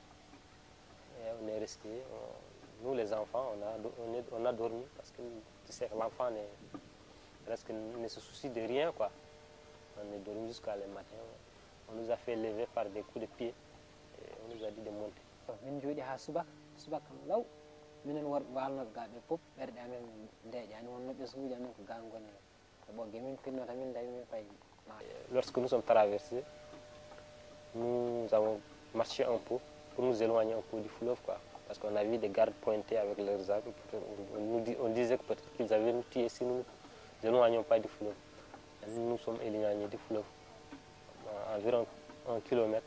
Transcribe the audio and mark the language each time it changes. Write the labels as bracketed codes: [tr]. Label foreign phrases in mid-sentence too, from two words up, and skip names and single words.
[fr] Et on est resté, nous les enfants, on a dormi parce que tu sais, l'enfant ne se soucie de rien quoi. On est dormi jusqu'à le matin. On nous a fait lever par des coups de pied et on nous a dit de monter. [ff] Min jooɗi ha subaka law minen worɓe walnoɓe ga ɓe fof ɓerɗe amen ndeeƴani wonnoɓe suuji amen ko ga gonni to ɓogge min pinnota min dawi min payi. [fr] Lorsque nous sommes traversés, nous avons marché un peu pour nous éloigner un peu du fleuve quoi. Parce qu'on a vu des gardes pointés avec leurs armes. On disait que peut-être qu'ils avaient nous tués si nous ne nous éloignions pas du fleuve. Et nous nous sommes éloignés du fleuve environ 1 kilomètre.